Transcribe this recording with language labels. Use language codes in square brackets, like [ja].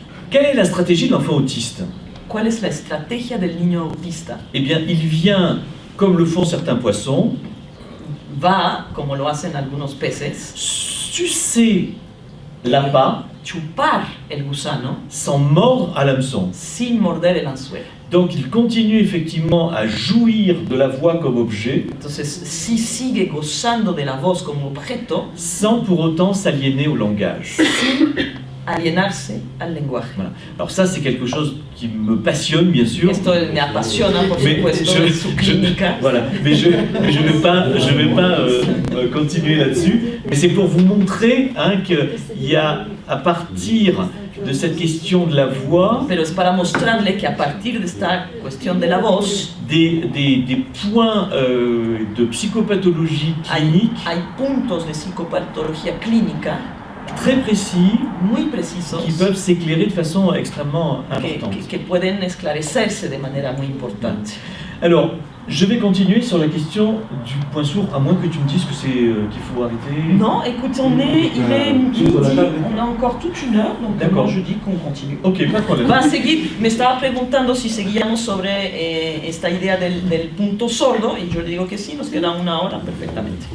[fr] Quelle est la stratégie de l'enfant autiste? [es] ¿Cuál es la estrategia del niño autista? [fr] Eh bien, il vient, comme le font certains poissons, [es] Va, como lo hacen algunos peces, [fr] sucer l'appât [es] chupar el gusano [fr] sans mordre à l'hameçon. [es] sin morder el anzuelo. [fr] Donc, il continue effectivement à jouir de la voix comme objet, [es] Entonces, sí sigue gozando de la voz como objeto [fr] sans pour autant s'aliéner au langage. [es] sin alienarse al lenguaje. [fr] Voilà. Alors ça, c'est quelque chose qui me passionne, bien sûr. [es] Esto me apasiona, por [fr] Mais [es] supuesto, de su clínica. [fr] voilà. Mais je vais pas continuer là-dessus. Mais c'est pour vous montrer qu'il y a, à partir de cette question de la voix, [es] Pero es para mostrarle que a partir de esta cuestión de la voz, [fr] des points de psychopathologie clinique [es] hay puntos de psicopatología clínica [fr] très précis [es] muy precisos [fr] qui peuvent s'éclairer de façon extrêmement importante. [es] que pueden esclarecerse de manera muy importante. [fr] Alors, je vais continuer sur la question du point sourd, à moins que tu me dises que c'est qu'il faut arrêter. Non, écoute, il est midi, on a encore toute une heure, donc D'accord. moi je dis qu'on continue. Ok, pas de problème. [es] Va a seguir, me estaba preguntando si seguíamos sobre esta idea del punto sordo, y yo le digo que sí, nos queda una hora perfectamente.